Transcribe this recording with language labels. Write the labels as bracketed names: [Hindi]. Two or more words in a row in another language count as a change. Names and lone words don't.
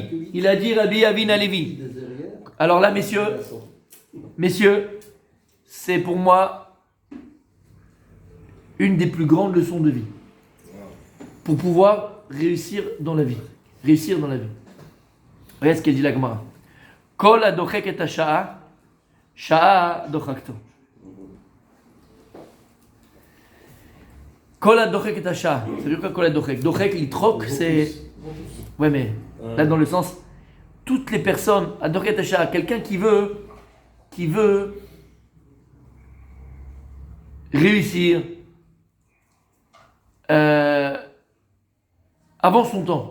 [French] Il a dit Rabbi Avin Alevi. Alors là, messieurs, c'est pour moi une des plus grandes leçons de vie. Pour pouvoir réussir dans la vie. Regarde ce qu'elle dit la Gemara. [Hebrew] כל הדוחק את השעה, שעה דוחקתו. כל הדוחק את השעה. [French] Ça veut dire quoi [Hebrew] כל הדוחק? דוחק, לטרוק, c'est... [French] Ouais, mais là dans le sens, toutes les personnes, [Hebrew] הדוחק את השעה, [French] quelqu'un qui veut réussir, avant son temps.